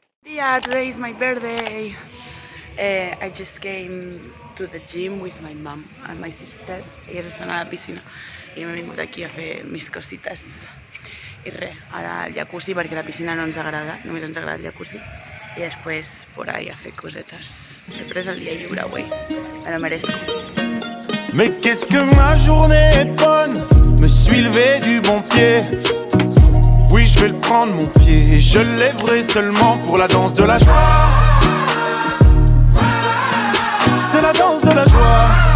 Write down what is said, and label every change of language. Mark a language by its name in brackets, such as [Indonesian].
[English] Yeah, today is my birthday. I just came to the gym with my mom and my sister. [Catalan] Elles estan a la piscina i m'he vingut aquí a fer mis cosites. I res, ara al jacuzzi perquè la piscina no ens agrada, només ens agrada el jacuzzi. I després [Spanish] por ahí [Catalan] a fer cosetes. He pres el dia lliure avui, [Spanish] me lo merezco. [French] Mais qu'est-ce que ma journée est bonne, me suis levé du bon pied. Oui, je vais le prendre mon pied et je le lèverai seulement pour la danse de la joie. C'est la danse de la joie.